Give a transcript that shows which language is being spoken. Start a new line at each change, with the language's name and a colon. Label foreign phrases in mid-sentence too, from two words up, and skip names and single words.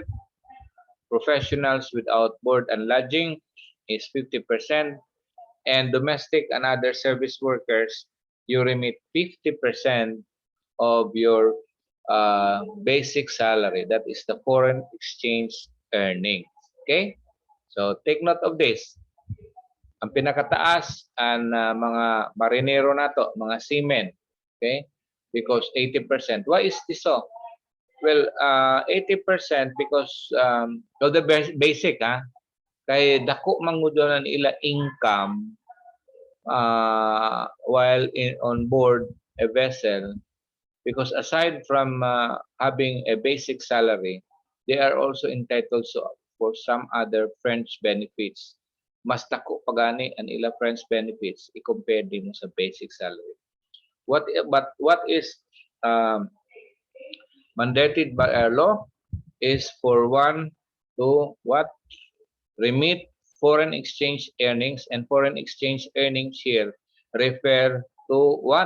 English: Professionals without board and lodging is 50%. And domestic and other service workers, you remit 50% of your basic salary. That is the foreign exchange earnings. Okay? So take note of this.
Hiligaynon: Ang pinakataas ang mga marinero nato, mga seamen.
English: Okay? Because 80%. Why is this so? Well, 80% because of the basic, ha?
Hiligaynon: Kay dako mangudonan ila
English: income while on board a vessel, because aside from having a basic salary, they are also entitled for some other French benefits.
Hiligaynon: Mas dako pagani ang ila
English: French benefits
Hiligaynon: i-compare din mo sa basic salary.
English: What is um, mandated by our law is for one to what? Remit foreign exchange earnings, and foreign exchange earnings here refer to what?